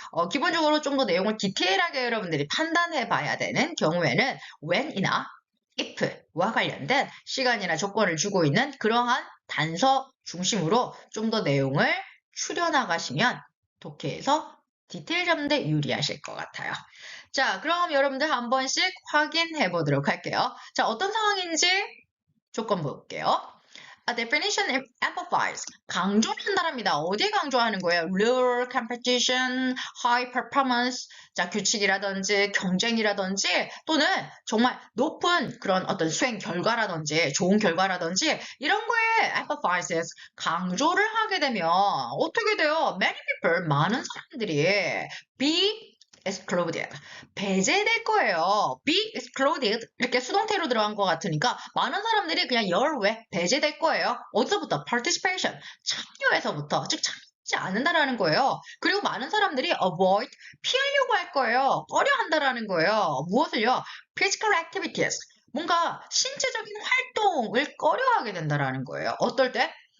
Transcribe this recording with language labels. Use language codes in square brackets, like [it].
[ko] 기본적으로 좀 더 내용을 디테일하게 여러분들이 판단해 봐야 되는 경우에는 when이나 if와 관련된 시간이나 조건을 주고 있는 그러한 단서 중심으로 좀 더 내용을 추려나가시면 독해에서 디테일 잡는 데 유리하실 것 같아요. 자, 그럼 여러분들 한 번씩 확인해 보도록 할게요. 자, 어떤 상황인지 조건 볼게요. [en] A definition amplifies. [ko] 강조를 한다랍니다. 어디에 강조하는 거예요? [en] Rule, competition, high performance. [ko] 자, 규칙이라든지 경쟁이라든지 또는 정말 높은 그런 어떤 수행 결과라든지 좋은 결과라든지 이런 거에 emphasizes 강조를 하게 되면 어떻게 돼요? [en] Many people, [ko] 많은 사람들이 [en] be excluded. [ko] 배제될 거예요. [en] be excluded [ko] 이렇게 수동태로 들어간 것 같으니까 많은 사람들이 그냥 열외 배제될 거예요. 어디서부터? participation 참여에서부터 즉 참여하지 않는다라는 거예요. 그리고 많은 사람들이 avoid 피하려고 할 거예요. 꺼려 한다라는 거예요. 무엇을요? [en] physical activities [ko] 뭔가 신체적인 활동을 꺼려하게 된다라는 거예요. 어떨 때?